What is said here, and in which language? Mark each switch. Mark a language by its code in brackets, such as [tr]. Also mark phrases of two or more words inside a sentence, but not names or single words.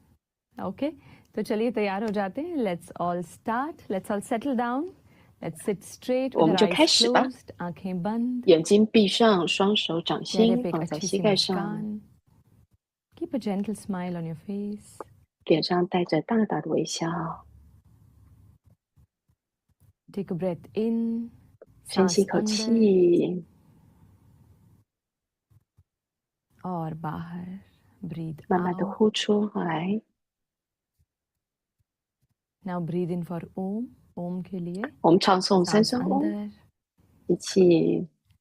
[hi] Okay, तो चलिए तैयार हो जाते हैं. [en] Let's all start. Let's all settle down. Let's sit straight [zh] 我 [en] with [zh] 们 [en] our [zh] 就开 [en] eyes [zh] 始吧。 [en] closed, [hi] आंखें बंद. [zh] 眼睛闭上，双手掌 [hi] चेहरे [zh] 心 [hi] पे एक [zh] 放在 [hi] अच्छी [zh] 膝 [hi] सी [zh] 盖上， [hi] मुस्कान. [en] Keep a gentle smile on your face. [zh] 脸上带着大大的微笑。 [en] Take a breath in, [zh] 深吸 [hi] सांस [zh] 一口 [hi] अंदर [zh] 气， [hi] और बाहर. [en] Breathe [zh] 慢慢的 [en] out. [zh] 呼出来。 [en] Now breathe in for Om. [hi] Om के लिए [zh] 我们唱诵三 [hi] सांस [zh] 声嗡， [hi] अंदर. [zh] 一起